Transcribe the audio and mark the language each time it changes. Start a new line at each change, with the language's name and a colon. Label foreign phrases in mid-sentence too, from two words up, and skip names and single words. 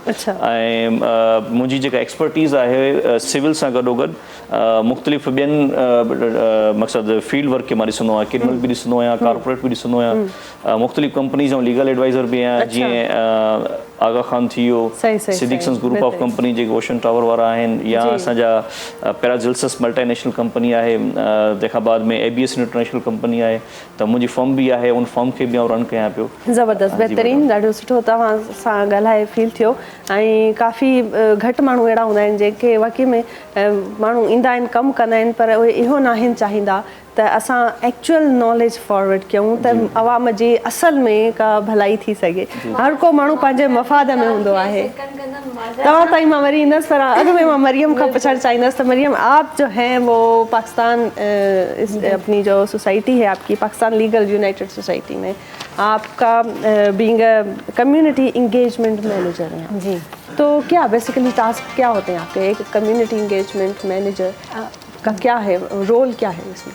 Sindhi: ऐं मुंहिंजी जेका एक्सपर्टीज़ आहे सिविल सां गॾोगॾु मुख़्तलिफ़ ॿियनि मक़सदु
English: field work
Sindhi: खे मां ॾिसंदो आहियां, क्रिमिनल बि ॾिसंदो आहियां, कॉर्पोरेट बि ॾिसंदो आहियां, मुख़्तलिफ़ कंपनीज़ ऐं
English: legal advisor
Sindhi: बि आहियां। जीअं आगा खान थी वियो, सिद्दीक़ सन्स ग्रुप ऑफ कंपनी जेके ओशन टावर वारा आहिनि, या असांजा पैराजिल्सस
English: multinational company
Sindhi: आहे, तंहिंखां बाद में ABS इंटरनेशनल कंपनी आहे, त मुंहिंजी फर्म बि आहे, उन फर्म खे बि आउं रन कयां पियो। ज़बरदस्त, बहितरीनु, ॾाढो सुठो तव्हां सां ॻाल्हाए फील थियो। ऐं काफ़ी घटि माण्हू अहिड़ा हूंदा आहिनि जेके वाक़ई में माण्हू ईंदा आहिनि, कमु कंदा आहिनि, पर उहे इहो न आहिनि चाहींदा त असां
English: actual knowledge forward
Sindhi: कयूं त अवाम जी असल में का भलाई थी सघे। हर को माण्हू पंहिंजे मफ़ाद में हूंदो आहे। तव्हां ताईं मां वरी ईंदसि, पर अॻु में मां मरियम खां पुछणु चाहींदसि त मरियम,
Urdu: آپ جو ہیں وہ پاکستان اپنی جو سوسائٹی ہے آپکی، پاکستان لیگل یونائیٹڈ سوسائٹی میں آپکا
English: being a community engagement manager
Urdu: ہیں جی، تو کیا
English: basically task
Urdu: کیا ہوتے ہیں آپکے، ایک
English: community engagement manager
Urdu: کا کیا ہے رول، کیا ہے اس میں?